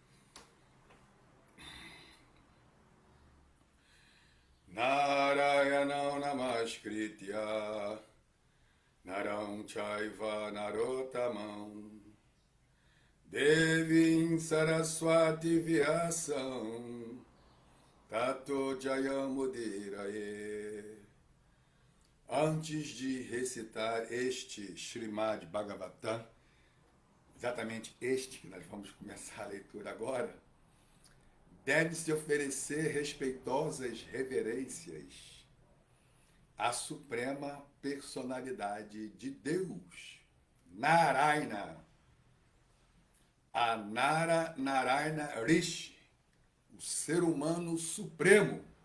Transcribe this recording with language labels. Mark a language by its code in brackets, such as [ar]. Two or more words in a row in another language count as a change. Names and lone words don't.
[sa] नारायण नमस्कृत्य नरं चैव नरोत्तमम् देवीं सरस्वती व्यासं ततो जयमुदीरये. [pt] Antes de recitar este Srimad Bhagavatam, exatamente este que nós vamos começar a leitura agora, deve-se oferecer respeitosas reverências à suprema personalidade de Deus, Narayana, a Narayana Rishi, o ser humano supremo,